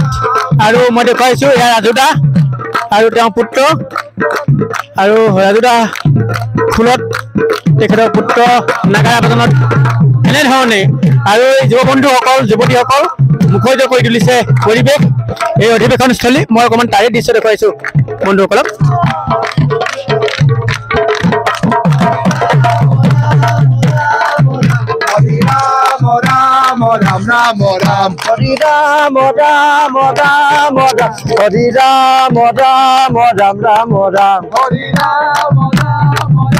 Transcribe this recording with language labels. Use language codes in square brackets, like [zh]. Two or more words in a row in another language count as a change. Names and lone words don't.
[as] আৰু মই দেখুৱাইছোঁ ইয়াৰ ৰাজুদা আৰু তেওঁৰ পুত্ৰ, আৰু ৰাজুদা ফুলত তেখেতৰ পুত্ৰ নাগাৰা বাদনত এনেধৰণে আৰু এই যুৱ বন্ধুসকল যুৱতীসকল মুখৰিত কৰি তুলিছে পৰিৱেশ এই অধিৱেশনস্থলী। মই অকণমান তাৰে দৃশ্য দেখুৱাইছোঁ বন্ধুসকলক। Ram Ram Ram Hari Ram Ram Ram Ram Hari Ram Ram Ram Ram Ram Hari Ram Ram